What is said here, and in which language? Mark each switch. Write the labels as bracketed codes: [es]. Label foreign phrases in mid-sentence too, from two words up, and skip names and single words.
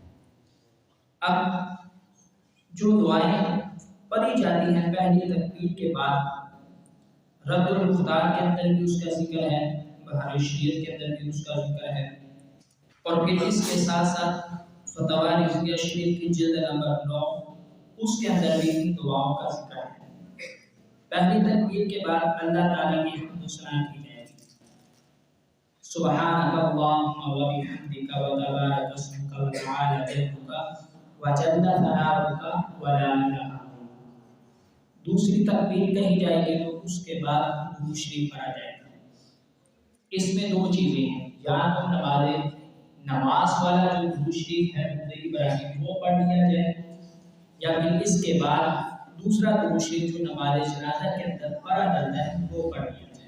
[ur] اب جو دعائیں پڑھی جاتی ہیں پہلی تکبیر کے بعد، رد المختار کے اندر بھی اس کا ذکر ہے، بہار شریعت کے اندر بھی اس کا ذکر ہے، اور پھر اس کے ساتھ ساتھ فتاوی رضویہ شریف کی جلد نمبر 9 اس کے اندر بھی ان دعاؤں کا ذکر ہے. پہلی تکبیر کے بعد اللہ تعالیٰ کی حمد و ثنا کی جائے گی. [ar] سبحانک اللہم و بحمدک و تبارک اسمک و تعالی جدک و جل ثناؤک و لا الہ الا انت. [ur] دوسری تکبیر کہی جائے گی تو اس کے بعد درود شریف پڑھا جائے گا. اس میں 2 چیزیں ہیں، یا تو نماز والا جو درود شریف ہے ابراہیم وہ پڑھ لیا جائے، یا پھر اس کے بعد دوسرا درود شریف جو نماز جنازہ کے اندر پڑھا جاتا ہے وہ پڑھ لیا جائے.